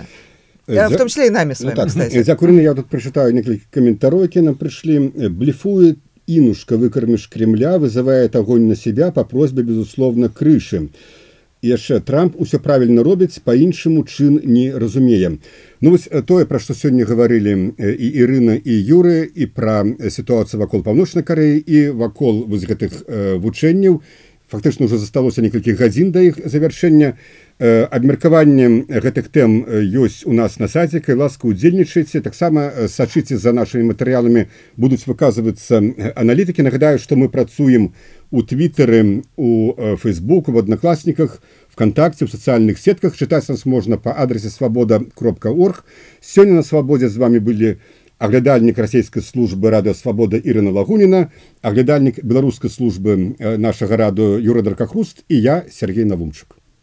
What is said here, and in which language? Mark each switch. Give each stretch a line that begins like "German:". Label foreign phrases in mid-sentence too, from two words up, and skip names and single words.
Russian: В том числе и нами с вами, кстати. Закурено, я тут прочитаю несколько комментариев, которые нам пришли. Блефует Инушка, выкормишь Кремля, вызывает огонь на себя по просьбе, безусловно, крыши.
Belarusian: І яшчэ Трамп усё правільна робіць, па-іншаму чын не разумее. Ну вось тое, пра што сёння гаварылі і Ірына, і Юры, і пра сітуацыю вакол Паўночнай Карэі, і вакол вось гэтых вучэнняў. Фактычна ўжо засталося некалькі гадзін да іх завяршэння. Абмеркаванне гэтых тэм ёсць у нас на сайце, калі ласка, удзельнічайце. Таксама сачыце за нашымі матэрыяламі, будуць выказвацца аналітыкі. Нагадаю, што мы працуем у Твиттере, у Фейсбуку,
Russian: в Одноклассниках, ВКонтакте, в социальных сетках. Читать нас можно по адресе svoboda.org. Сегодня на «Свободе» с вами были оглядальник российской службы «Радио Свобода» Ирина Лагунина, оглядальник белорусской службы нашего радио Юра Даркахруст и я, Сергей Навумчик.